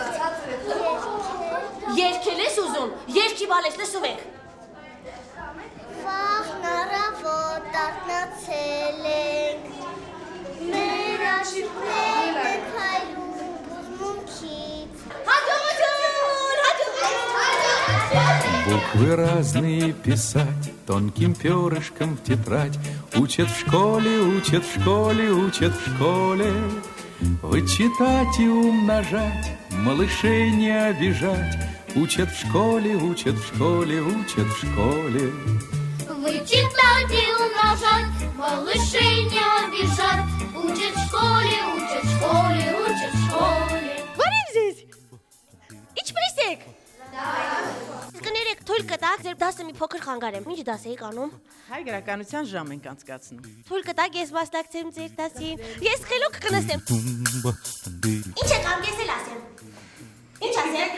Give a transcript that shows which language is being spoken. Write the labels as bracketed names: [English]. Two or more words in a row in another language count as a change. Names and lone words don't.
[Armenian] Երգել ես ուզում, երգի բալես լսում ենք։ Վաղն առավոտ արթնացել ենք մեր աշիվներն են փայլում բուզմունքից [Russian] Буквы разные писать, тонким перышком в тетрадь. Учат в школе, учат в школе, учат в школе. Вычитать и умножать, малышей не обижать. Учат в школе, учат в школе, учат в школе. Вычитать и умножать, малышей не обижать. Учат в школе, учат в школе, учат в школе. [Armenian] Բարև ձեզ։ Ինչպե՞ս եք։ Կներեք, թույլ կտակ, ձեր դասը մի փոքր խանգարեմ։ Ինչ դաս եք անում։ Հայ գրականության ժամ ենք անցկացնում։ Թույլ կտակ, ես մասնակցեմ ձեր դասին։ Ես խելոք կնստեմ։ Ինչ եք անում, ես էլ ասեմ։ Ինչ ասեմ։